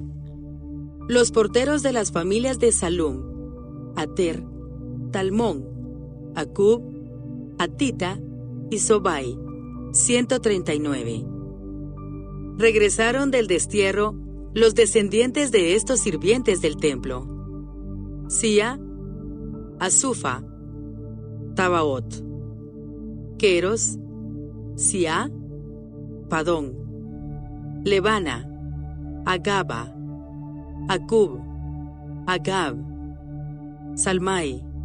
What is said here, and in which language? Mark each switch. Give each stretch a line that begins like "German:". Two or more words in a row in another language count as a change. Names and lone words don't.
Spanish: Los porteros de las familias de Salum, Ater, Talmón, Acub, Atita y Sobai, 139. Regresaron del destierro los descendientes de estos sirvientes del templo: Sia, Asufa, Tabaot, Queros, Sia, Padón, Levana, Agaba, Acub, Agab, Salmai,